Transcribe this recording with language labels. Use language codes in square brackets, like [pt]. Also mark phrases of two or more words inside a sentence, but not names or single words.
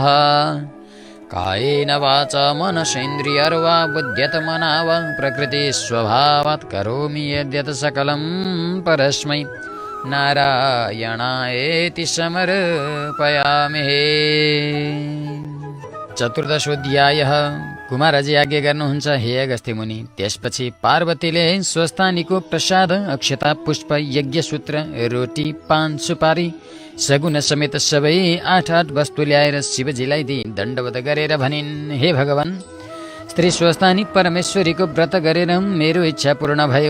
[sa] कायेन वाचा मनसेन्द्रियर्वा बुद्ध्यत्मना वा प्रकृतिस्वभावात् करोमि यद्यत् सकलं परस्मै नारायणायेति समर्पयामि। चतुर्दशोऽध्यायः। [ne] कुमारजी आज्ञा गर्नुहुन्छ, हे अगस्त्य मुनि। त्यसपछि पार्वतीले स्वस्थानीको प्रसाद अक्षता पुष्प यज्ञसूत्र रोटी पान सुपारी सगुन समेत सबै 8 वस्तु ल्याएर शिवजीलाई दिई दण्डवत गरेर भनिन्, हे भगवान, स्त्री स्वस्थानी परमेश्वरीको व्रत गरेर मेरो इच्छा पूर्ण भयो।